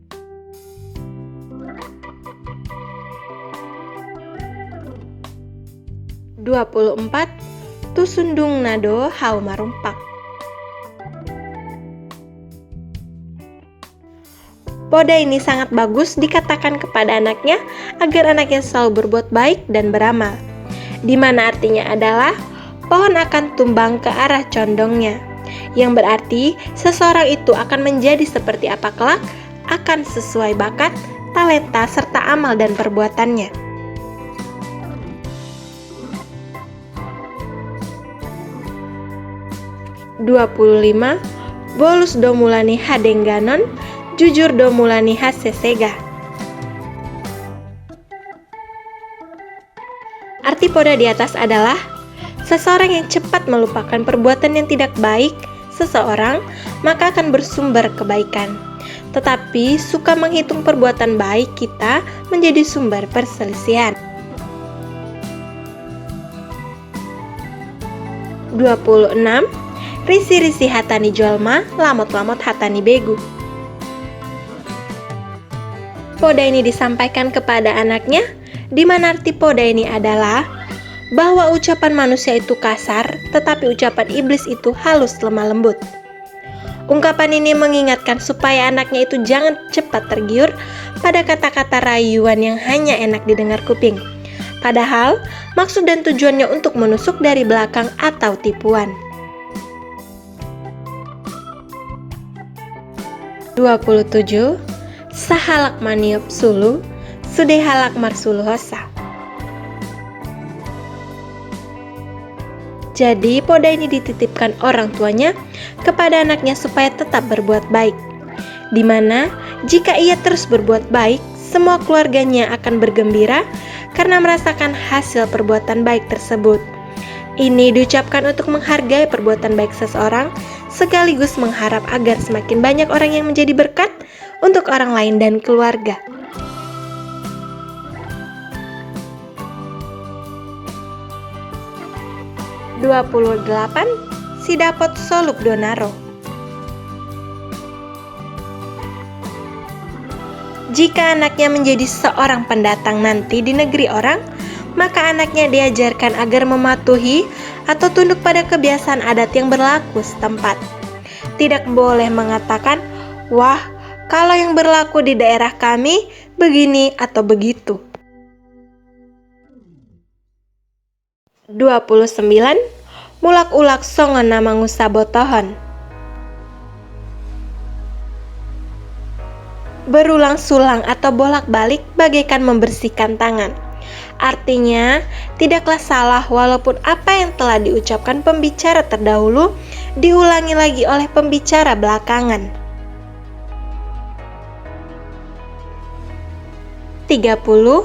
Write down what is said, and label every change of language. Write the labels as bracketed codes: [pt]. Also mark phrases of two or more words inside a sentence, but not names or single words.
[id] 24. [bbc] Tusundung nado hau marumpak. [id] Poda ini sangat bagus dikatakan kepada anaknya agar anaknya selalu berbuat baik dan beramal, di mana artinya adalah pohon akan tumbang ke arah condongnya, yang berarti seseorang itu akan menjadi seperti apa kelak, akan sesuai bakat, talenta, serta amal dan perbuatannya. 25. [bbc] Bolus domulani hadengganon, jujur domulani hasesega. [id] Arti poda di atas adalah seseorang yang cepat melupakan perbuatan yang tidak baik seseorang, maka akan bersumber kebaikan. Tetapi suka menghitung perbuatan baik kita menjadi sumber perselisihan. 26. [bbc] Risi-risi hatani jolma, lamot-lamot hatani begu. [id] Poda ini disampaikan kepada anaknya, di mana arti poda ini adalah bahwa ucapan manusia itu kasar, tetapi ucapan iblis itu halus lemah lembut. Ungkapan ini mengingatkan supaya anaknya itu jangan cepat tergiur pada kata-kata rayuan yang hanya enak didengar kuping. Padahal, maksud dan tujuannya untuk menusuk dari belakang atau tipuan. 27. [bbc] Sahalak maniop sulu, sudehalak marsulu hosa. [id] Jadi, poda ini dititipkan orang tuanya kepada anaknya supaya tetap berbuat baik. Di mana, jika ia terus berbuat baik, semua keluarganya akan bergembira karena merasakan hasil perbuatan baik tersebut. Ini diucapkan untuk menghargai perbuatan baik seseorang, sekaligus mengharap agar semakin banyak orang yang menjadi berkat untuk orang lain dan keluarga. 28. [bbc] Sidapot soluk donaro. [id] Jika anaknya menjadi seorang pendatang nanti di negeri orang, maka anaknya diajarkan agar mematuhi atau tunduk pada kebiasaan adat yang berlaku setempat. Tidak boleh mengatakan, "Wah, kalau yang berlaku di daerah kami begini atau begitu." 29. [bbc] Mulak-ulak songon nama ngusabotohon. [id] Berulang-sulang atau bolak-balik bagaikan membersihkan tangan. Artinya, tidaklah salah walaupun apa yang telah diucapkan pembicara terdahulu diulangi lagi oleh pembicara belakangan. 30.